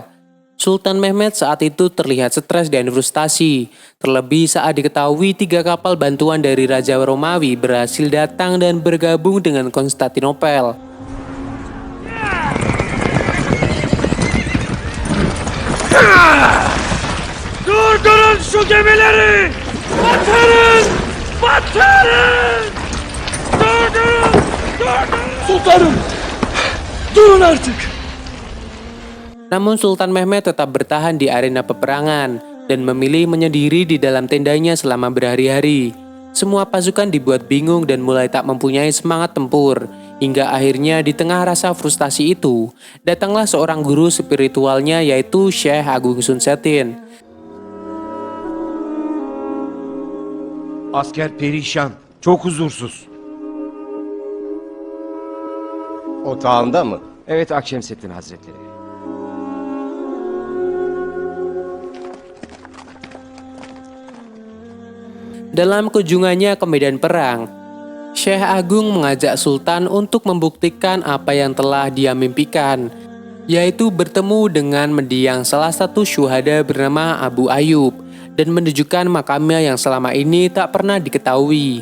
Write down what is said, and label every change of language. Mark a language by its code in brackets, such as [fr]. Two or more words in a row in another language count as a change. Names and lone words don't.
[id] Sultan Mehmed saat itu terlihat stres dan frustasi, terlebih saat diketahui 3 kapal bantuan dari Raja Romawi berhasil datang dan bergabung dengan Konstantinopel. [tr] Durdurun şu gemileri! Batırın! Batırın! Durdurun! Durdurun! Sultanım! Durun artık! [id] Namun Sultan Mehmed tetap bertahan di arena peperangan dan memilih menyendiri di dalam tendanya selama berhari-hari. Semua pasukan dibuat bingung dan mulai tak mempunyai semangat tempur. Hingga akhirnya di tengah rasa frustasi itu, datanglah seorang guru spiritualnya yaitu Syekh Agung Sun Setin. [tr] Asker perişan, çok huzursuz. Otağında mı? Evet Akşemseddin Hazretleri. [id] Dalam kunjungannya ke medan perang, Syekh Agung mengajak Sultan untuk membuktikan apa yang telah dia mimpikan, yaitu bertemu dengan mendiang salah satu syuhada bernama Abu Ayyub dan menunjukkan makamnya yang selama ini tak pernah diketahui.